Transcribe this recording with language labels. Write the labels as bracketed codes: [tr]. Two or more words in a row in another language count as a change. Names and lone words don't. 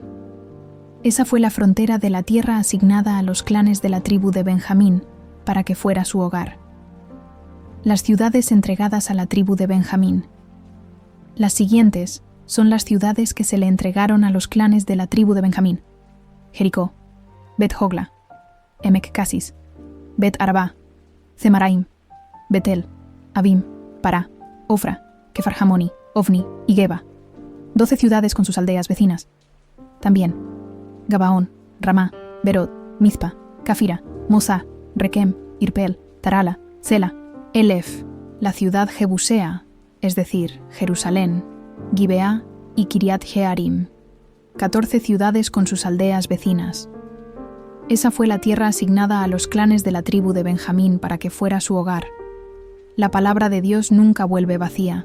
[es] Esa fue la frontera de la tierra asignada a los clanes de la tribu de Benjamín para que fuera su hogar. Las ciudades entregadas a la tribu de Benjamín. Las siguientes son las ciudades que se le entregaron a los clanes de la tribu de Benjamín: Jericó, Bet-Jogla, Emek-Casis, Bet-Arabá, Zemaraim, Betel, Avim, Pará, Ofra, Kefarjamoni, Ofni y Geba, 12 ciudades con sus aldeas vecinas. También Gabaón, Ramá, Berot, Mizpa, Cafira, Mosá, Requem, Irpel, Tarala, Sela, Elef, la ciudad jebusea, es decir, Jerusalén, Gibeá y Kiriat Jearim, 14 ciudades con sus aldeas vecinas. Esa fue la tierra asignada a los clanes de la tribu de Benjamín para que fuera su hogar. La palabra de Dios nunca vuelve vacía.